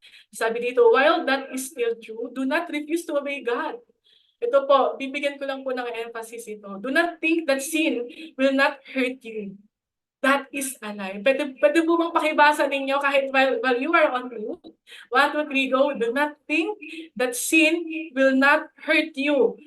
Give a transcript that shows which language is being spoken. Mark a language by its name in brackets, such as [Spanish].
[Filipino] Sabi dito, [English] while that is still true, do not refuse to obey God. [Filipino] Ito po, bibigyan ko lang po ng emphasis ito. [English] Do not think that sin will not hurt you. That is a lie. [Filipino] Pwede po bang pakibasa ninyo kahit [English] while you are on mute? 1, 2, 3, go. Do not think that sin will not hurt you.